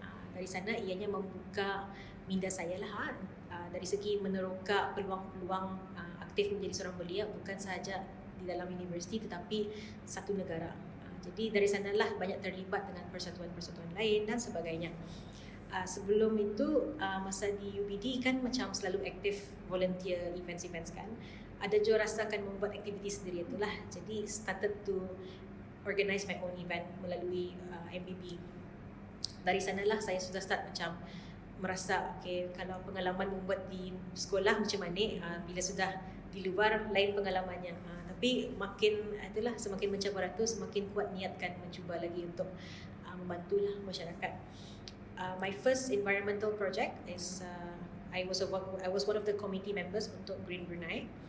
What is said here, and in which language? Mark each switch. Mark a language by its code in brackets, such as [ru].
[ms] Dari sana ianya membuka minda saya lah, dari segi meneroka peluang-peluang aktif menjadi seorang belia bukan sahaja di dalam universiti tetapi satu negara. Jadi dari sanalah banyak terlibat dengan persatuan-persatuan lain dan sebagainya. Sebelum itu masa di UBD kan macam selalu aktif volunteer events-events kan. Ada juga rasa akan membuat aktiviti sendiri itulah. [en] Jadi started to organize my own event melalui MBB. [ms] Dari sanalah saya sudah start macam merasa okay, kalau pengalaman membuat di sekolah macam mana, bila sudah di luar lain pengalamannya. Tapi itulah semakin mencabar itu semakin kuat niatkan mencuba lagi untuk membantulah masyarakat. [en] My first environmental project is I was one of the committee members untuk Green Brunei.